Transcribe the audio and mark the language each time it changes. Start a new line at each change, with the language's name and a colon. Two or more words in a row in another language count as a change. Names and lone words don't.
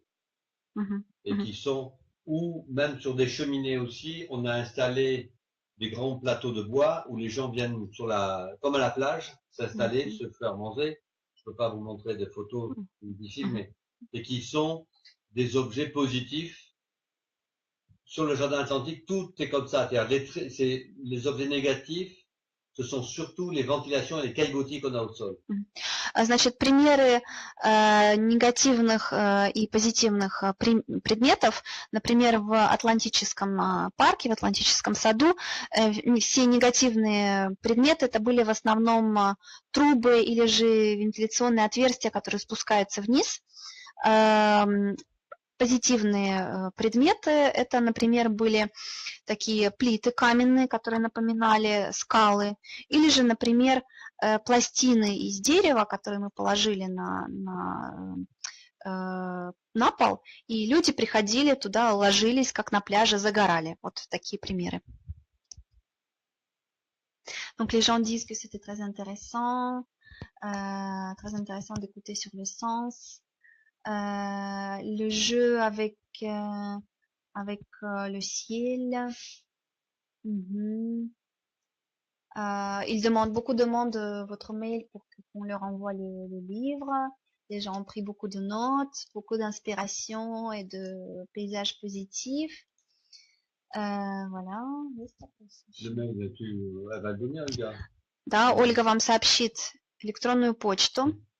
French: Et qui sont, ou même sur des cheminées aussi, on a installé des grands plateaux de bois où les gens viennent comme à la plage, s'installer, se faire manger. Je peux pas vous montrer des photos difficiles, mais, et qui sont des objets positifs. Sur le jardin atlantique, tout est comme ça. Les objets négatifs, ce sont surtout les ventilations et les caillebotis qu'on a au sol.
Russian: Значит, примеры негативных и позитивных предметов, например, в Атлантическом парке, в Атлантическом саду, все негативные предметы это были в основном трубы или же вентиляционные отверстия, которые спускаются вниз. Позитивные предметы это, например, были такие плиты каменные, которые напоминали скалы, или же, например, пластины из дерева, которые мы положили на пол, и люди приходили туда, ложились, как на пляже, загорали. Вот такие примеры.
French: Donc les gens disent que c'était très intéressant d'écouter sur le sens. Le jeu avec le ciel. Ils demandent, beaucoup demandent votre mail pour qu'on leur envoie les livres. Les gens ont pris beaucoup de notes, beaucoup d'inspiration et de paysages positifs. Voilà. Le mail, elle va le donner, Olga.
Russian: Да, Ольга вам сообщит электронную почту.